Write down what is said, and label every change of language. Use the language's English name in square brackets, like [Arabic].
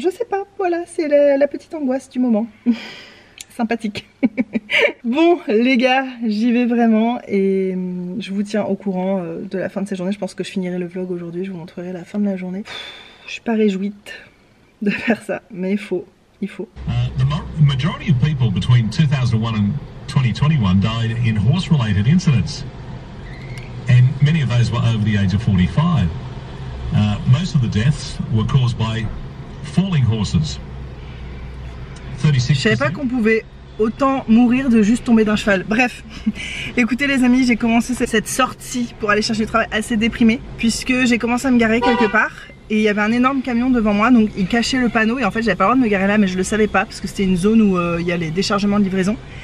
[French] Je sais pas, voilà, c'est la petite angoisse du moment. Sympathique. Bon les gars, j'y vais vraiment et je vous tiens au courant de la fin de cette journée. Je pense que je finirai le vlog aujourd'hui, je vous montrerai la fin de la journée. Je suis pas réjouie de faire ça, mais il faut. [English] The majority of people between 2001 and 2021 died in horse-related incidents, and many of those were over the age of 45. Most of the deaths were caused by falling horses. 36%. [French] Je savais pas qu'on pouvait autant mourir de juste tomber d'un cheval. Bref, écoutez les amis, j'ai commencé cette sortie pour aller chercher du travail assez déprimée, puisque j'ai commencé à me garer quelque part. Et il y avait un énorme camion devant moi, donc il cachait le panneau et en fait j'avais pas le droit de me garer là, mais je le savais pas parce que c'était une zone où il y a les déchargements de livraison.